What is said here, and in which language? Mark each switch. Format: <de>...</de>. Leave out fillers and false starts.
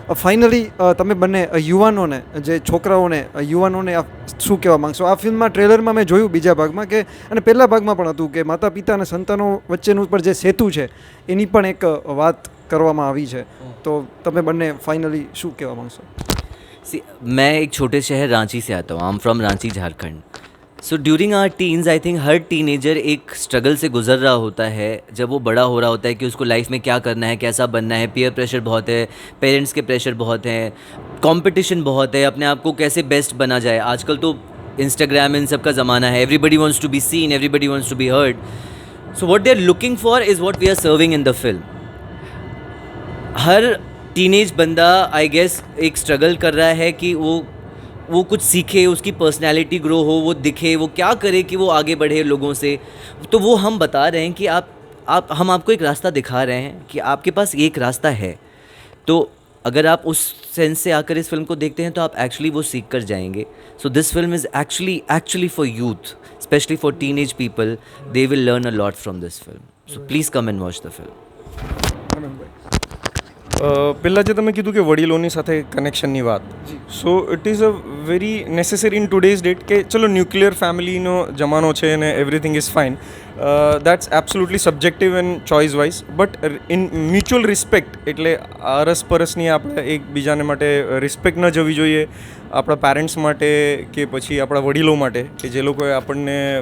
<gu>Finally તમે બંને યુવાનોને, જે છોકરાઓને, યુવાનોને શું કહેવા માગશો? આ ફિલ્મમાં ટ્રેલરમાં મેં જોયું બીજા ભાગમાં કે, અને પહેલા ભાગમાં પણ હતું કે માતા પિતા અને સંતાનો વચ્ચેનું પર જે સેતુ છે એની પણ એક વાત કરવામાં આવી છે. તો તમે બંને ફાઇનલી શું કહેવા માગશો?</gu> <en>See,</en> <hi>मैं एक छोटे शहर रांची से आता हूँ.</hi> <en>I am from Ranchi, Jharkhand. So during our teens I think</en> <hi>हर teenager एक स्ट्रगल से गुजर रहा होता है जब वो बड़ा हो रहा होता है कि उसको लाइफ में क्या करना है, कैसा बनना है. पीयर प्रेशर बहुत है, पेरेंट्स के प्रेशर बहुत है, कंपटीशन बहुत है, अपने आप को कैसे बेस्ट बना जाए. आजकल तो इंस्टाग्राम इन सब का ज़माना है.</hi> <en>Everybody wants to be seen, everybody wants to be heard. So what they are looking for is what we are serving in the film.</en> <hi>हर teenage बंदा आई गेस एक स्ट्रगल कर रहा है कि वो कुछ सीखे, उसकी पर्सनैलिटी ग्रो हो, वो दिखे, वो क्या करे कि वो आगे बढ़े लोगों से. तो वो हम बता रहे हैं कि हम आपको एक रास्ता दिखा रहे हैं कि आपके पास एक रास्ता है. तो अगर आप उस सेंस से आकर इस फिल्म को देखते हैं तो आप एक्चुअली वो सीख कर जाएंगे.</hi> <en>So this film is actually for youth, specially for teenage people. They will learn a lot from this film. So please come and watch the film.</en> <gu>પહેલાં જે તમે કીધું કે વડીલોની સાથે કનેક્શનની વાત,</gu> <en>so it is a very necessary in today's date</en> <gu>કે ચલો ન્યુક્લિયર ફેમિલીનો જમાનો છે અને</gu> <en>Everything is fine. That's absolutely subjective and choice wise, but in mutual respect,</en> <gu>એટલે અરસપરસની આપણે એકબીજાને માટે રિસ્પેક્ટ ન જવી જોઈએ, આપણા પેરેન્ટ્સ માટે કે પછી આપણા વડીલો માટે કે જે લોકોએ આપણને</gu>